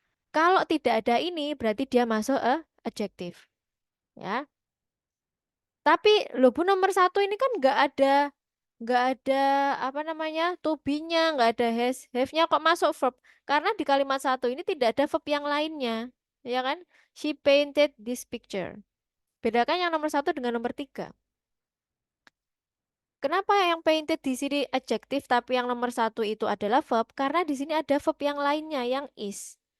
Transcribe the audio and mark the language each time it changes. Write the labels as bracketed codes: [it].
[id] Kalau tidak ada ini, berarti dia masuk adjective, ya. Tapi loh Bu nomor satu ini kan nggak ada apa namanya to be-nya, nggak ada has, have-nya kok masuk verb? Karena di kalimat satu ini tidak ada verb yang lainnya, ya kan? [en] She painted this picture. [id] Bedakan yang nomor satu dengan nomor tiga. Kenapa yang painted di sini adjektif tapi yang nomor satu itu adalah verb? Karena di sini ada verb yang lainnya yang is.